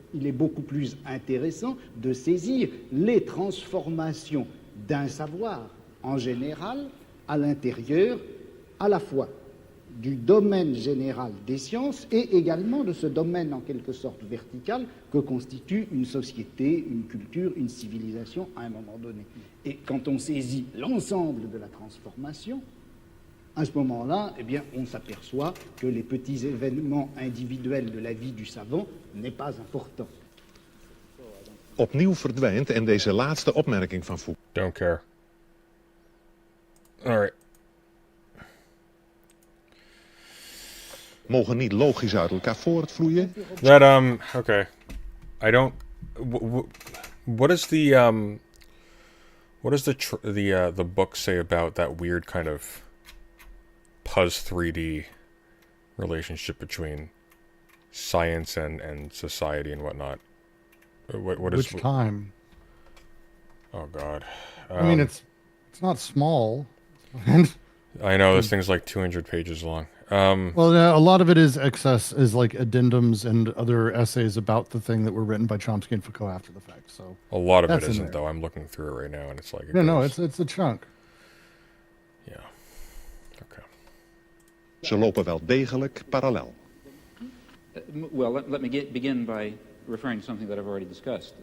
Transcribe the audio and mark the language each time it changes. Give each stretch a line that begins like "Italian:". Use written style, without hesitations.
French: Il est beaucoup plus intéressant de saisir les transformations d'un savoir en général à l'intérieur à la fois du domaine général des sciences et également de ce domaine en quelque sorte vertical que constitue une société, une culture, une civilisation à un moment donné. Et quand on saisit l'ensemble de la transformation, à ce moment-là, eh bien, on s'aperçoit que les petits événements individuels de la vie du savant n'est pas important.
Dutch: Opnieuw verdwijnt en deze laatste opmerking van Foucault.
English: Don't care. All right.
Dutch: Mogen niet logisch uit elkaar voortvloeien.
English: That okay. I don't. What is the the book say about that weird kind of Puzz 3D relationship between science and society and whatnot? What is Which time? Oh God. I mean, it's not small. And I know this thing's like 200 pages long. well, yeah, a lot of it is like addendums and other essays about the thing that were written by Chomsky and Foucault after the fact. So a lot of it that's in isn't, there. though. I'm looking through it right now, and it's like No, it's a chunk. Yeah. Okay.
Dutch: Ze lopen wel degelijk parallel.
English: Well, let me begin by referring to something that I've already discussed.